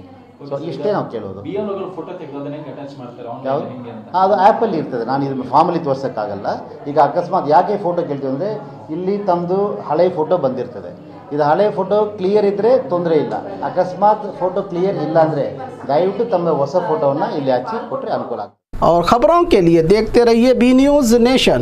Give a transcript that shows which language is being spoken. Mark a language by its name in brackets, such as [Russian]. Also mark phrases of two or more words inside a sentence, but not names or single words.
[Kannada] ಸೊ ಇಷ್ಟೇ ನಾವು ಕೇಳೋದು. ಯಾವುದು ಅದು ಆ್ಯಪಲ್ಲಿ ಇರ್ತದೆ. ನಾನು ಇದು ಫಾರ್ಮಲ್ಲಿ ತೋರ್ಸೋಕ್ಕಾಗಲ್ಲ. ಈಗ ಅಕಸ್ಮಾತ್ ಯಾಕೆ ಫೋಟೋ ಕೇಳ್ತೀವಿ ಅಂದರೆ ಇಲ್ಲಿ ತಮ್ಮದು ಹಳೆಯ ಫೋಟೋ ಬಂದಿರ್ತದೆ. ಇದು ಹಳೆಯ ಫೋಟೋ ಕ್ಲಿಯರ್ ಇದ್ದರೆ ತೊಂದರೆ ಇಲ್ಲ. ಅಕಸ್ಮಾತ್ ಫೋಟೋ ಕ್ಲಿಯರ್ ಇಲ್ಲ ಅಂದರೆ ದಯವಿಟ್ಟು ತಮ್ಮ ಹೊಸ ಫೋಟೋವನ್ನು ಇಲ್ಲಿ ಹಚ್ಚಿ ಕೊಟ್ಟರೆ ಅನುಕೂಲ ಆಗ್ತದೆ. [Hindi] और खबरों के लिए देखते रहिए बी न्यूज नेशन।